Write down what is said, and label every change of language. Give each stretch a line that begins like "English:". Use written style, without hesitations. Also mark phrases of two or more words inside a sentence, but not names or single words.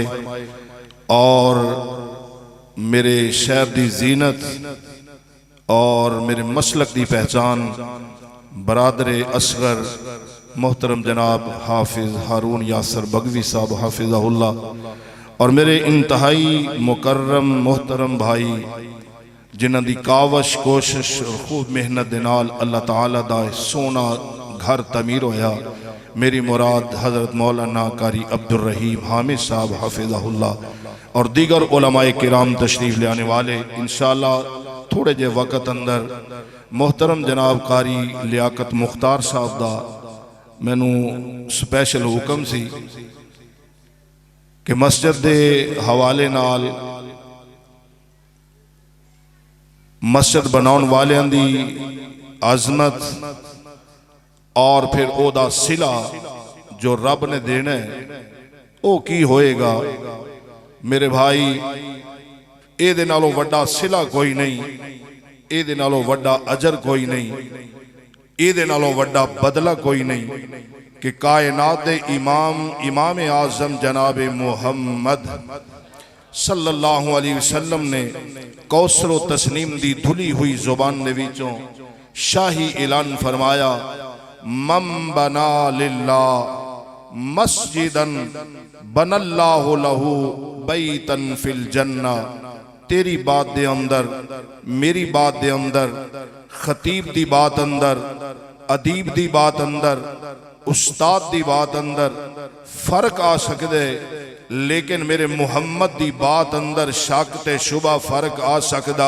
Punjabi: اور میرے شہر دی زینت اور میرے مسلک دی پہچان برادر اصغر محترم جناب حافظ ہارون یاسر بغوی صاحب حفظہ اللہ اور میرے انتہائی مکرم محترم بھائی جنہاں دی کاوش کوشش اور خوب محنت دے نال اللہ تعالیٰ دا سوہنا گھر تعمیر ہویا. میری مراد حضرت مولانا قاری عبدالرحیم حامد صاحب حفظہ اللہ اور دیگر علمائے کرام تشریف لے آنے والے ان شاءاللہ تھوڑے جے وقت اندر محترم جناب قاری لیاقت مختار صاحب دا مینوں سپیشل حکم سی کہ مسجد دے حوالے نال مسجد بنانے والیاں دی عظمت اور فیر اوہدا صلہ جو رب نے دینا ہے وہ کی ہووےگا. میرے بھائی ایہدے نالوں وڈا صلہ کوئی نہیں، ایہدے نالوں وڈا اجر کوئی نہیں، ایہدے نالوں وڈا بدلہ کوئی نہیں کہ کائنات دے امام اعظم جناب محمد
Arabic: صلى الله عليه وسلم
Punjabi: نے کوثر و تسنیم دی دھلی ہوئی زبان دے وچوں شاہی اعلان فرمایا,
Arabic: من بنى لله مسجدا بنى الله له بيتا في الجنة.
Punjabi: تیری بات دے اندر، میری بات دے اندر، خطیب دی بات اندر، ادیب دی بات اندر، استاد دی بات اندر فرق آ سکدے، لیکن میرے محمد دی بات اندر شک تے شبہ فرق آ سکدا.